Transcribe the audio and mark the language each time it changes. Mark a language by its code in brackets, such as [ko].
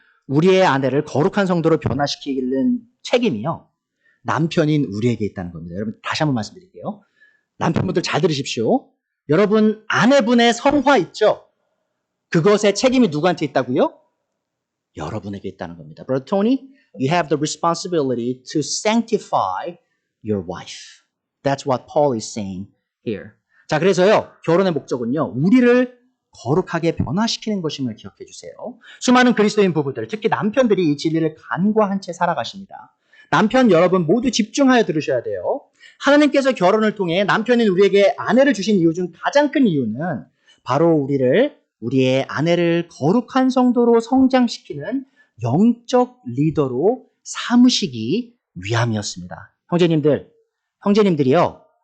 [ko] 우리의 아내를 거룩한 성도로 변화시키는 책임이요. 남편인 우리에게 있다는 겁니다. 여러분 다시 한번 말씀드릴게요. 남편분들 잘 들으십시오. 여러분 아내분의 성화 있죠? 그것의 책임이 누구한테 있다고요? 여러분에게 있다는 겁니다. [en] Brother Tony, you have the responsibility to sanctify your wife. That's what Paul is saying here. [ko] 자, 그래서요. 결혼의 목적은요. 우리를 거룩하게 변화시키는 것임을 기억해 주세요. 수많은 그리스도인 부부들, 특히 남편들이 이 진리를 간과한 채 살아가십니다. 남편 여러분 모두 집중하여 들으셔야 돼요. 하나님께서 결혼을 통해 남편인 우리에게 아내를 주신 이유 중 가장 큰 이유는 바로 우리의 아내를 거룩한 성도로 성장시키는 영적 리더로 삼으시기 위함이었습니다. 형제님들이요.